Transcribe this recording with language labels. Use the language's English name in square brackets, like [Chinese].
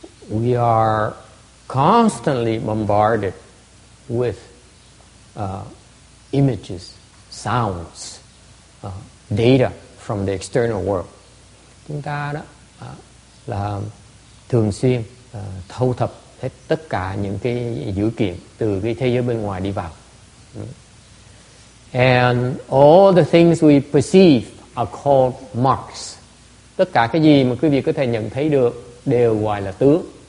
[English] We are constantly bombarded with images, sounds, data from the external world. [Vietnamese] Chúng ta đó là thường xuyên thâu thập hết tất cả những cái dữ kiện từ cái thế giới bên ngoài đi vào. [English] And all the things we perceive are called marks. [Vietnamese] Tất cả cái gì mà quý vị có thể nhận thấy được đều gọi là tướng.